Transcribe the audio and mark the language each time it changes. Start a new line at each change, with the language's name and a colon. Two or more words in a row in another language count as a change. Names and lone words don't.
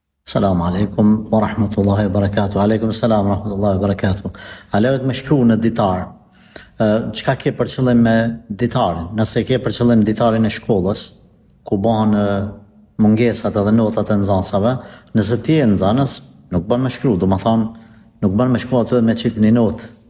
Arabic: السلام عليكم ورحمة الله وبركاته. وعليكم السلام ورحمة الله وبركاته.
Albanian: A lejohet me shkru në ditar? Çka ke për qëllim me ditarin? Nëse ke për qëllim ditarin e shkollës, ku bëhen mungesat edhe notat e nxënësave, nëse ti je nxënës, nuk bën me shkru, domethënë nuk bën me shkru aty me qit një notë.